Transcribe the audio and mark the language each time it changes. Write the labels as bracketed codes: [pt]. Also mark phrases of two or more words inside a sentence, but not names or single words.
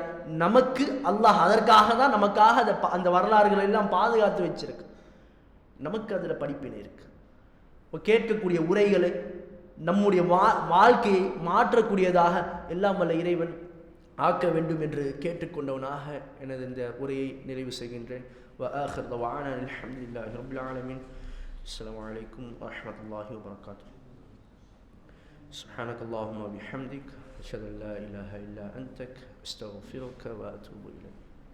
[ta] நமக்கு அல்லாஹ் அதற்காக தான் நமக்காக அந்த வரலாறுகளை எல்லாம் பாதுகாத்து வச்சிருக்கு. நமக்கு அதில் படிப்பினை இருக்கு. கேட்கக்கூடிய உரைகளை நம்முடைய வாழ்க்கையை மாற்றக்கூடியதாக எல்லாம் வல்ல இறைவன் ஆக்க வேண்டும் என்று கேட்டுக்கொண்டவனாக எனது இந்த உரையை நிறைவு செய்கின்றேன். [ar] وآخر دعوانا الحمد لله رب العالمين. السلام عليكم ورحمة الله وبركاته. سبحانك اللهم وبحمدك أشهد أن لا إله إلا أنت أستغفرك وأتوب إليك.